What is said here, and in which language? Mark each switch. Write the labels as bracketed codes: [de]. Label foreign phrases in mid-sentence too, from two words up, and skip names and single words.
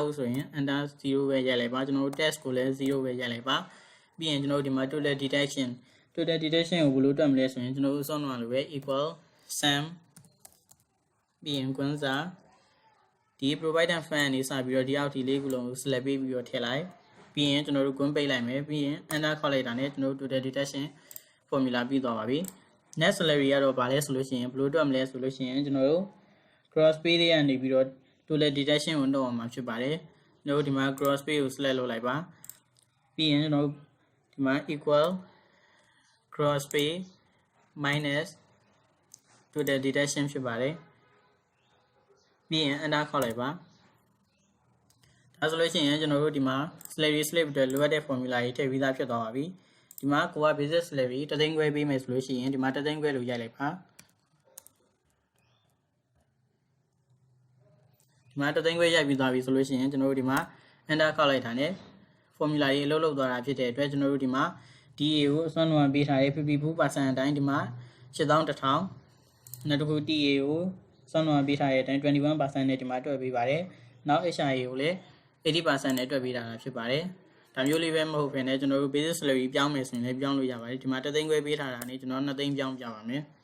[my] ဘူးဆိုရင် enter 0ပဲရိုက်လိုက်ပါကျွန်တော်တို့ test ကိုလည်း0ပဲရိုက်လိုက်ပါပြီးရင်ကျွန်တော်တို့ဒီမှာ [en] total deduction [my] ကိုဘယ်လိုတွက်မလဲဆိုရင်ကျွန်တော်တို့အစောနွားလိုပဲ [en] equal sum [my] ပြီးရင်ကွန်းစာဒီ [en] provided fund [my] နေစပြီးတော့ဒီအောက်ဒီလေးခုလုံးကို select ပေးပြီးတော့ထည့်လိုက်ပြီးရင်ကျွန်တော်တို့ကွန်းပိတ်လိုက်မယ်ပြီးရင် enter ခေါက်လိုက်တာနဲ့ကျွန်တော်တို့ [en] total deduction formula [my] ပြီး သွားပါပြီ [en] net salary [my] ကတော့ဗာလဲဆိုလို့ရှိရင်ဘယ်လိုတွက်မလဲဆိုလို့ရှိရင်ကျွန်တော်တို့ [en] gross pay [my] တွေကနေပြီးတော့ [en] total deduction [my] ကိုလုပ်အောင်မှာဖြစ်ပါတယ်ကျွန်တော်တို့ဒီမှာ [en] gross pay [my] ကို select လုပ်လိုက်ပါပြီးရင်ကျွန်တော်တို့ဒီမှာ [en] equal gross pay minus total deduction [my] ဖြစ်ပါတယ်ပြီးရင် enter ခေါက်လိုက်ပါဒါဆိုလို့ရှိရင်ကျွန်တော်တို့ဒီမှာ [en] salary slip [my] အတွက်လိုအပ်တဲ့ formula တွေထည့်ပြီးသားဖြစ်သွားပါပြီဒီမှာကိုက [en] basic salary [my] 3သိန်းခွဲပေးမယ်ဆိုလို့ရှိရင်ဒီမှာ3သိန်းခွဲလို့ရိုက်လိုက်ပါ ဒီမှာ3သိန်းခွဲရိုက်ပြီးသွားပြီဆိုလို့ရှိရင်ကျွန်တော်တို့ဒီမှာ enter ခေါက်လိုက်တာနဲ့ formula တွေအလုပ်လုပ်သွားတာဖြစ်တဲ့အတွက်ကျွန်တော်တို့ဒီမှာDA ကိုအစွမ်းလုံးပေးထားတဲ့ 54% အတိုင်းဒီမှာ8100နောက်တစ်ခု TA ကိုအစွမ်းလုံးပေးထားတဲ့အတိုင်း21% နဲ့ဒီမှာတွက်ပေးပါတယ်နောက် HRA ကိုလည်း80% နဲ့တွက်ပေးတာဖြစ်ပါတယ်ဒါမျိုးလေးပဲမဟုတ်ဘဲနဲ့ကျွန်တော်တို့ [en] basic salary [my] ပြောင်းမယ်ဆိုရင်လည်းပြောင်းလို့ရပါတယ်ဒီမှာ3သိန်းခွဲပေးထားတာနဲ့ကျွန်တော်2သိန်းပြောင်းပြပါမယ်